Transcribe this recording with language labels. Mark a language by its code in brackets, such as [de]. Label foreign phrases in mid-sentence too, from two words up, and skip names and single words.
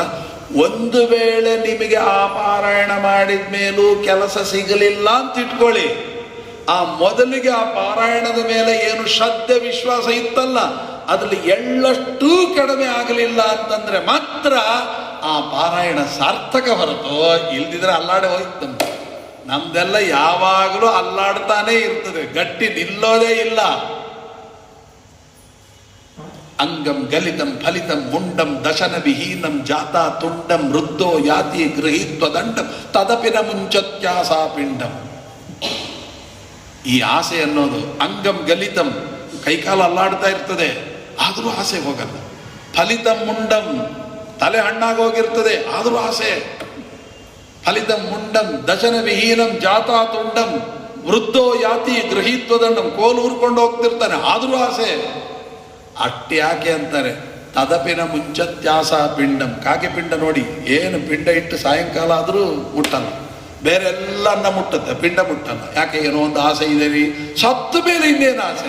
[kn] ಒಂದು ವೇಳೆ ನಿಮಗೆ ಆ ಪಾರಾಯಣ ಮಾಡಿದ ಮೇಲೂ ಕೆಲಸ ಸಿಗಲಿಲ್ಲ ಅಂತ ಇಟ್ಕೊಳ್ಳಿ, ಆ ಮೊದಲಿಗೆ ಆ ಪಾರಾಯಣದ ಮೇಲೆ ಏನು ಶ್ರದ್ಧೆ ವಿಶ್ವಾಸ ಇತ್ತಲ್ಲ, ಅದ್ರಲ್ಲಿ ಎಳ್ಳಷ್ಟು ಕಡಿಮೆ ಆಗಲಿಲ್ಲ ಅಂತಂದ್ರೆ ಮಾತ್ರ ಆ ಪಾರಾಯಣ ಸಾರ್ಥಕ ಹೊರತು, ಇಲ್ದಿದ್ರೆ ಅಲ್ಲಾಡೆ ಹೋಯ್ತು. ನಮ್ದೆಲ್ಲ ಯಾವಾಗಲೂ ಅಲ್ಲಾಡ್ತಾನೆ ಇರ್ತದೆ, ಗಟ್ಟಿ ನಿಲ್ಲೋದೇ ಇಲ್ಲ. [sa] ಅಂಗಂ ಗಲಿತಂ ಫಲಿತಂ ಮುಂಡಂ ದಶನ ವಿಹೀನಂ ಜಾತಾ ತುಂಡಂ ವೃದ್ಧೋ ಯಾತಿ ಗೃಹೀತ್ವ ದಂಡಂ ತದಪಿನ ಮುಂಚತ್ಯಾಸಾ ಪಿಂಡಂ. [kn] ಈ ಆಸೆ ಅನ್ನೋದು [sa] ಅಂಗಂ ಗಲಿತಂ, [kn] ಕೈಕಾಲು ಅಲ್ಲಾಡ್ತಾ ಇರ್ತದೆ ಆದರೂ ಆಸೆ ಹೋಗಲ್ಲ. [sa] ಫಲಿತಂ ಮುಂಡಂ, [kn] ತಲೆ ಹಣ್ಣಾಗೋಗಿರ್ತದೆ ಆದರೂ ಆಸೆ. [sa] ಫಲಿತಂ ಮುಂಡಂ ದಶನ ವಿಹೀನಂ ಜಾತಾ ತುಂಡಂ ವೃದ್ಧೋ ಯಾತಿ ಗೃಹೀತ್ವ ದಂಡಂ, [kn] ಕೋಲು ಊರ್ಕೊಂಡು ಹೋಗ್ತಿರ್ತಾನೆ ಆದರೂ ಆಸೆ. ಅಷ್ಟೇ ಯಾಕೆ ಅಂತಾರೆ [sa] ತದಪಿನ ಮುಂಚತ್ಯಾಸ ಪಿಂಡಂ. [kn] ಕಾಗೆ ಪಿಂಡ ನೋಡಿ, ಏನು ಪಿಂಡ ಇಟ್ಟು ಸಾಯಂಕಾಲ ಆದರೂ ಮುಟ್ಟಲ್ಲ, ಬೇರೆ ಎಲ್ಲ ಅನ್ನ ಮುಟ್ಟುತ್ತೆ, ಪಿಂಡ ಮುಟ್ಟಲ್ಲ. ಯಾಕೆ? ಏನೋ ಒಂದು ಆಸೆ ಇದೆ ರೀ. ಸತ್ತು ಮೇಲೆ ಇನ್ನೇನು ಆಸೆ?